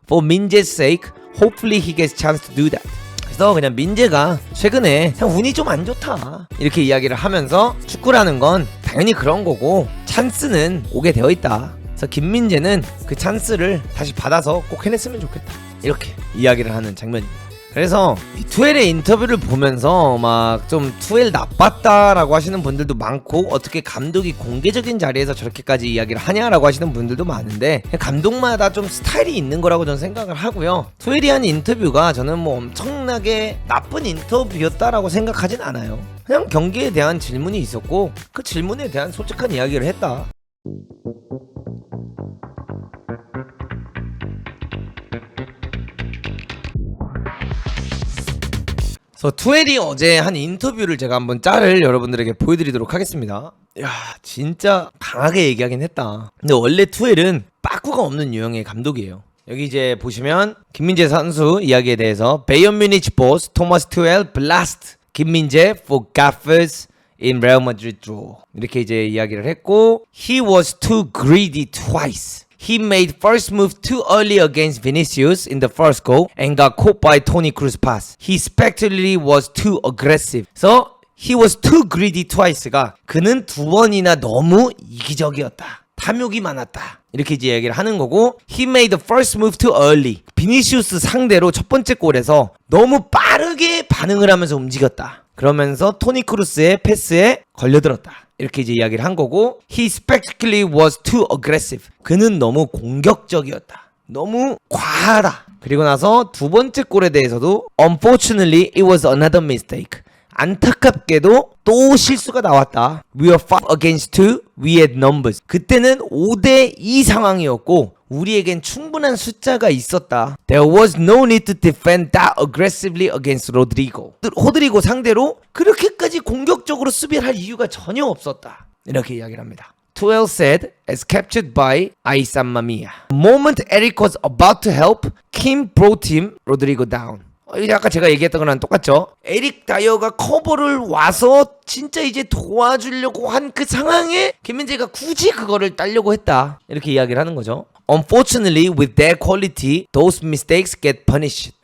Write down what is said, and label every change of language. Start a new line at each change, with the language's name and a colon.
English: For Minje's sake, hopefully he gets a chance to do that.
Korean: 그래서 그냥 민재가 최근에 그냥 운이 좀 안 좋다 이렇게 이야기를 하면서 축구라는 건 당연히 그런 거고 찬스는 오게 되어 있다. 그래서 김민재는 그 찬스를 다시 받아서 꼭 해냈으면 좋겠다 이렇게 이야기를 하는 장면입니다. 그래서 이 투엘의 인터뷰를 보면서 막 좀 투엘 나빴다라고 하시는 분들도 많고 어떻게 감독이 공개적인 자리에서 저렇게까지 이야기를 하냐라고 하시는 분들도 많은데 감독마다 좀 스타일이 있는 거라고 저는 생각을 하고요. 투엘이 한 인터뷰가 저는 뭐 엄청나게 나쁜 인터뷰였다라고 생각하진 않아요. 그냥 경기에 대한 질문이 있었고 그 질문에 대한 솔직한 이야기를 했다. 그래서 투엘이 어제 한 인터뷰를 제가 한번 짤을 여러분들에게 보여드리도록 하겠습니다. 야 진짜 강하게 얘기하긴 했다. 근데 원래 투엘은 빠꾸가 없는 유형의 감독이에요. 여기 이제 보시면 김민재 선수 이야기에 대해서
English: Bayern Munich boss Thomas Tuchel blast 김민재 for gaffers in Real Madrid draw
Korean: 이렇게 이제 이야기를 했고
English: He was too greedy twice. He made first move too early against Vinicius in the first goal and got caught by Toni Kroos pass. He spectacularly was too aggressive. So he was too greedy twice가
Korean: 그는 두 번이나 너무 이기적이었다. 탐욕이 많았다. 이렇게 이제 얘기를 하는 거고
English: He made the first move too early.
Korean: 비니시우스 상대로 첫 번째 골에서 너무 빠르게 반응을 하면서 움직였다. 그러면서 토니 크루스의 패스에 걸려들었다. 이렇게 이제 이야기를 한 거고
English: He spectacularly was too aggressive.
Korean: 그는 너무 공격적이었다. 너무 과하다. 그리고 나서 두 번째 골에 대해서도
English: Unfortunately it was another mistake.
Korean: 안타깝게도 또 실수가 나왔다.
English: We were 5 against 2. We had numbers.
Korean: 그때는 5대2 상황이었고 우리에겐 충분한 숫자가 있었다.
English: There was no need to defend that aggressively against Rodrigo.
Korean: 호드리고 상대로 그렇게까지 공격적으로 수비를 할 이유가 전혀 없었다. 이렇게 이야기를 합니다.
English: Tuchel said, as captured by Aissa Mamia. The moment Eric was about to help, Kim brought him Rodrigo down.
Korean: 이게 아까 제가 얘기했던 거랑 똑같죠. 에릭 다이어가 커버를 와서 진짜 이제 도와주려고 한 그 상황에 김민재가 굳이 그거를 따려고 했다. 이렇게 이야기를 하는 거죠.
English: Unfortunately, with their quality, those mistakes get punished.